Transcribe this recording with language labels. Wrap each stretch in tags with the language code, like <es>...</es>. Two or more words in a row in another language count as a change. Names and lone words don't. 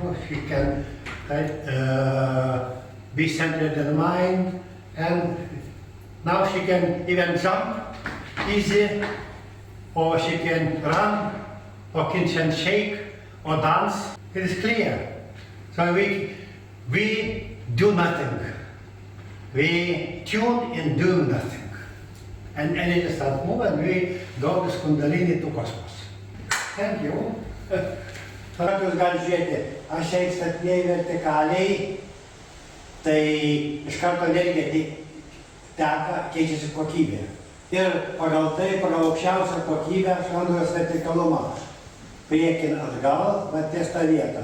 <en>She can be centered in mind, and now she can even jump easy, or she can run, or can shake, or dance. It is clear. So we do nothing. We tune in doing nothing. And energy starts moving, we go with Kundalini to cosmos. Thank you.</en> <lt>Tuomet jūs galite žiūrėti, aš čia įstatinėjau vertikaliai, tai iš karto energija teka, keičiasi kokybė. Ir pagal tai, pagal aukščiausią kokybę, aš randu jos vertikalumą. Priekin atgal, bet ties tą vietą.</lt>